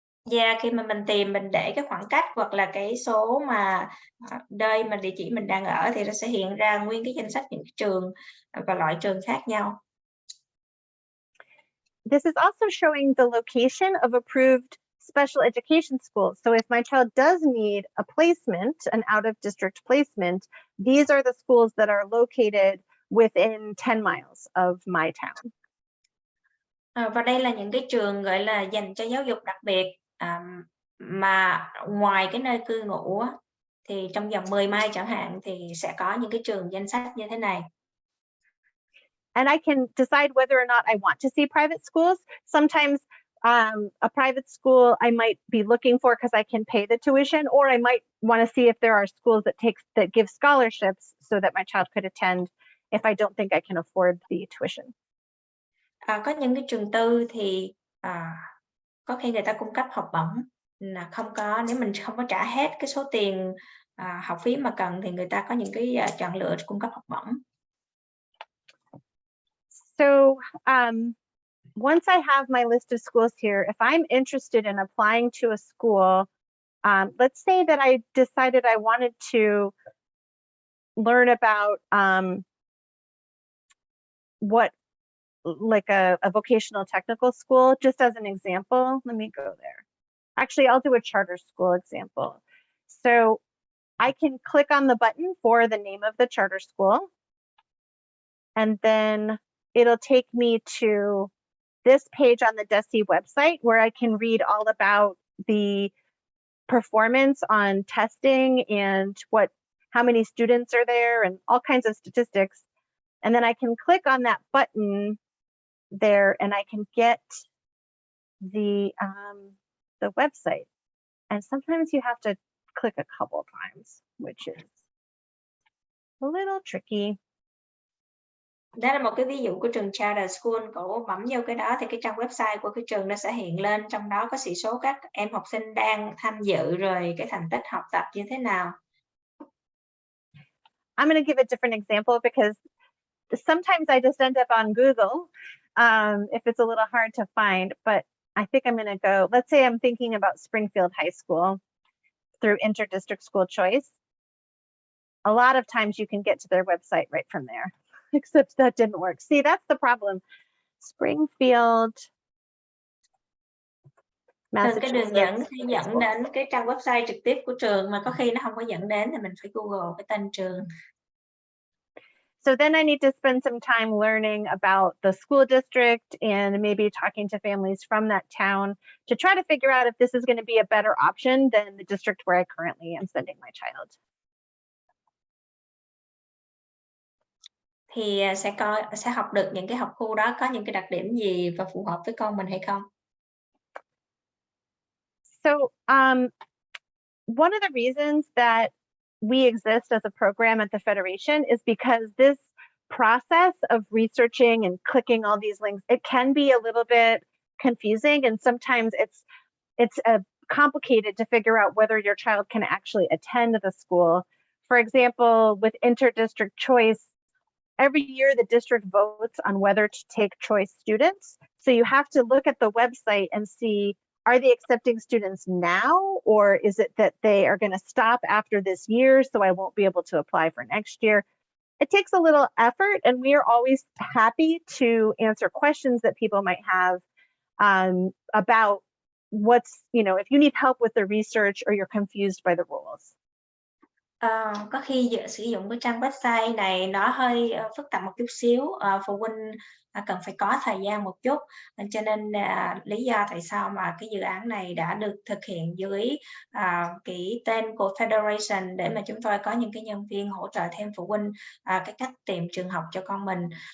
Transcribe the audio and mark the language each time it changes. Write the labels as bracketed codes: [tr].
[vi] Yeah, khi mà mình tìm, mình để cái khoảng cách hoặc là cái số mà nơi mà địa chỉ mình đang ở thì nó sẽ hiện ra nguyên cái danh sách những cái trường và loại trường khác nhau. [en] This is also showing the location of approved special education schools. So if my child does need a placement, an out-of-district placement, these are the schools that are located within 10 miles of my town. [vi] Và đây là những cái trường gọi là dành cho giáo dục đặc biệt mà ngoài cái nơi cư ngụ á, thì trong vòng 10 mile chẳng hạn thì sẽ có những cái trường danh sách như thế này. [en] And I can decide whether or not I want to see private schools. Sometimes a private school I might be looking for because I can pay the tuition, or I might want to see if there are schools that give scholarships so that my child could attend if I don't think I can afford the tuition. [vi] Có những cái trường tư thì có khi người ta cung cấp học bổng, là không có, nếu mình không có trả hết cái số tiền học phí mà cần thì người ta có những cái chọn lựa cung cấp học bổng. [en] So once I have my list of schools here, if I'm interested in applying to a school, let's say that I decided I wanted to learn about what, like a vocational technical school, just as an example. Let me go there. Actually, I'll do a charter school example. So I can click on the button for the name of the charter school, and then it'll take me to this page on the DESE website where I can read all about the performance on testing and how many students are there and all kinds of statistics. And then I can click on that button there and I can get the website. And sometimes you have to click a couple times, which is a little tricky. [vi] Đó là một cái ví dụ của trường charter school. Cậu bấm vô cái đó thì cái trang website của cái trường nó sẽ hiện lên, trong đó có sĩ số các em học sinh đang tham dự rồi cái thành tích học tập như thế nào. [en] I'm going to give a different example because sometimes I just end up on Google if it's a little hard to find, but I think I'm going to go, let's say I'm thinking about Springfield High School through interdistrict school choice. A lot of times you can get to their website right from there, except that didn't work. See, that's the problem. Springfield, [vi] Thường cái đường dẫn thì dẫn đến cái trang website trực tiếp của trường, mà có khi nó không có dẫn đến thì mình phải Google cái tên trường. [en] So then I need to spend some time learning about the school district and maybe talking to families from that town to try to figure out if this is going to be a better option than the district where I currently am sending my child. [vi] Thì sẽ học được những cái học khu đó có những cái đặc điểm gì và phù hợp với con mình hay không. [en] So one of the reasons that we exist as a program at the Federation is because this process of researching and clicking all these links, it can be a little bit confusing, and sometimes it's complicated to figure out whether your child can actually attend the school. For example, with interdistrict choice, every year the district votes on whether to take choice students. So you have to look at the website and see, are they accepting students now, or is it that they are going to stop after this year, so I won't be able to apply for next year? It takes a little effort, and we are always happy to answer questions that people might have about what's, if you need help with the research or you're confused by the rules. [vi] Có khi sử dụng cái trang website này nó hơi phức tạp một chút xíu, phụ huynh cần phải có thời gian một chút, cho nên lý do tại sao mà cái dự án này đã được thực hiện dưới cái tên của Federation để mà chúng tôi có những cái nhân viên hỗ trợ thêm phụ huynh cái cách tìm trường học cho con mình.